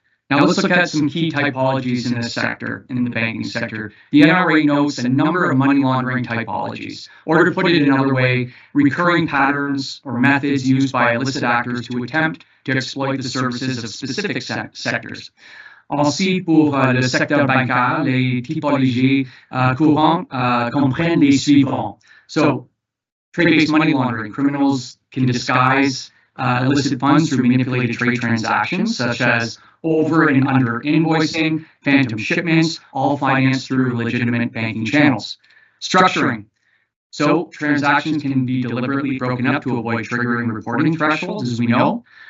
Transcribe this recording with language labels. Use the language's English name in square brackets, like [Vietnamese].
[English] Now let's look at some key typologies in this sector, in the banking sector. The NRA notes a number of money laundering typologies, or to put it another way, recurring patterns or methods used by illicit actors to attempt to exploit the services of specific sectors. [French] Ainsi, pour le secteur bancaire, les typologies courantes comprennent les suivants. [English] So, trade-based money laundering. Criminals can disguise illicit funds through manipulated trade transactions, such as over and under invoicing, phantom shipments, all financed through legitimate banking channels. Structuring. So transactions can be deliberately broken up to avoid triggering reporting thresholds, as we know.